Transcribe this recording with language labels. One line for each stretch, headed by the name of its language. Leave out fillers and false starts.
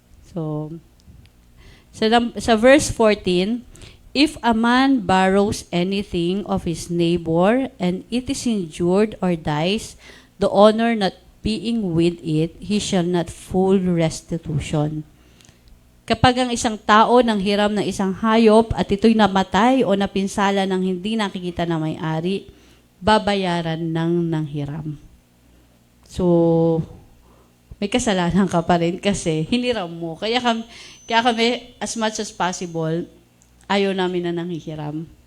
English: So,
Filipino: sa verse 14,
English: if a man borrows anything of his neighbor and it is injured or dies, the owner not being with it, he shall not full restitution.
Filipino: Kapag ang isang tao nang hiram ng isang hayop at ito'y namatay o napinsala ng hindi nakikita na may-ari, babayaran ng hiram. So, may kasalanan ka pa rin kasi hiniram mo. Kaya kami,
English: as much as possible,
Filipino: ayaw namin na nanghihiram.